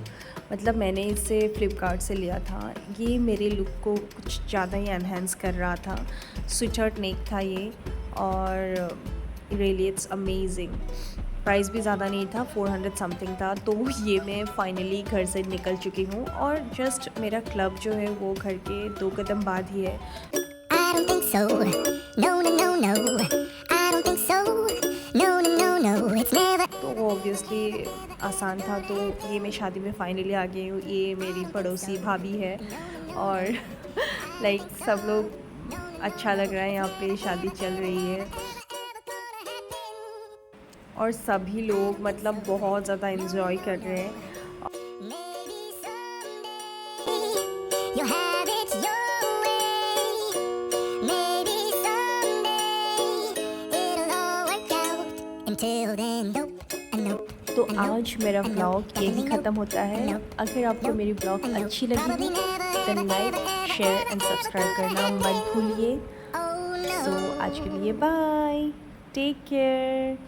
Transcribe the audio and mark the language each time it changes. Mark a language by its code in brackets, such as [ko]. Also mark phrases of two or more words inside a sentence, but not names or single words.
[hi] मतलब मैंने इसे फ़्लिपकार्ट से लिया था। ये मेरे लुक को कुछ ज़्यादा ही एनहेंस कर रहा था। [en] sweatshirt neck [hi] था ये, और [en] really it's amazing. [hi] प्राइस भी ज़्यादा नहीं था, 400 समथिंग था। तो ये मैं फ़ाइनली घर से निकल चुकी हूँ, और जस्ट मेरा क्लब जो है वो घर के 2 कदम बाद ही है। [en] I don't think so. No, no, no, no. I don't think so. No, no, no, no. It's never. [hi] तो वो ऑब्वियसली आसान था। तो ये मैं शादी में फ़ाइनली आ गई हूँ। ये मेरी पड़ोसी भाभी है, और लाइक सब लोग, अच्छा लग रहा है, यहाँ पे शादी चल रही है, और सभी लोग मतलब बहुत ज़्यादा इन्जॉय कर रहे हैं। [en] Maybe someday you'll have it your way. Maybe someday it'll all work out. Until then, nope, nope. [hi] तो आज मेरा व्लॉग यही ख़त्म होता है। अगर आपको मेरी व्लॉग अच्छी लगी तो [en] like, share and subscribe [hi] करना मत भूलिए। [en] Oh no. [hi] सो आज के लिए बाय, [en] take care.